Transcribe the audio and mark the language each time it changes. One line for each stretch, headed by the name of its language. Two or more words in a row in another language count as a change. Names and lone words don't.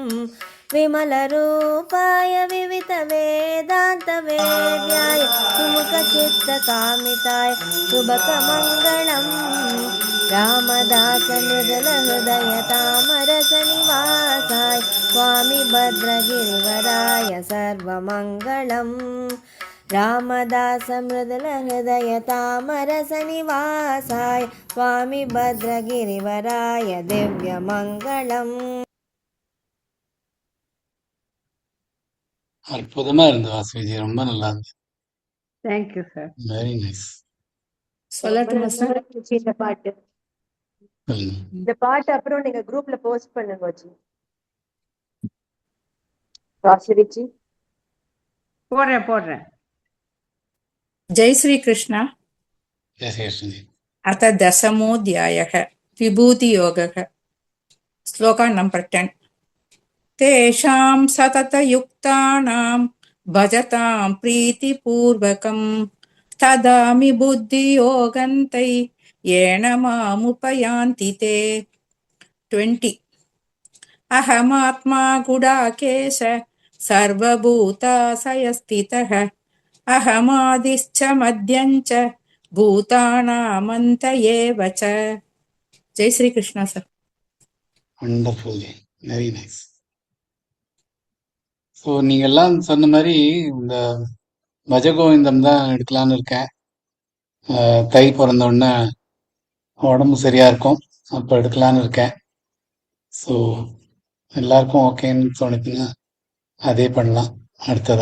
Sanskrit: विमलरूपाय विविधवेदान्तवेद्याय सुमुखचित्तकामिताय शुभकमङ्गलम् रामदासमृदुलहृदयतामरसनिवासाय स्वामी भद्रगिरिवराय सर्वमङ्गलम् रामदासमृदुलहृदयतामरसनिवासाय स्वामी भद्रगिरिवराय दिव्यमङ्गलम्.
Tamil: அற்புதமா இருந்தது வாசுவிஜி, ரொம்ப நல்லா இருந்தது.
English: Thank you sir. Very nice.
Tamil: சொல்லட்டுமா சார்? இந்த பாட்டு சொல்லுங்க. இந்த பாட்டு அப்புறம் நீங்க குரூப்ல போஸ்ட் பண்ணுங்க வச்சு வாசுவிஜி. போடுறேன்.
Hindi: जय श्री कृष्णा. जय श्री कृष्णजी.
Sanskrit: अथ दशमोऽध्यायः विभूतियोगः.
Hindi: श्लोका नंबर 10.
Sanskrit: तेषां सततयुक्तानां भजतां प्रीतिपूर्वकं तदामि बुद्धियोगन्ते येन मामुपयान्ति ते. 20. अहमात्मा गुडाकेश सर्वभूताशयस्थितः अहमादिश्च मध्यञ्च भूतानामन्त एव च.
Hindi: जय श्री कृष्ण सर.
English: Wonderful, very nice.
Tamil: ஸோ நீங்க எல்லாம் சொன்ன மாதிரி இந்த பஜகோவிந்தம் தான் எடுக்கலான்னு இருக்கேன். தை பிறந்த உடனே உடம்பு சரியா இருக்கும், அப்போ எடுக்கலான்னு இருக்கேன். ஸோ எல்லாருக்கும் ஓகேன்னு தோணுச்சுன்னா அதே பண்ணலாம் அடுத்ததா.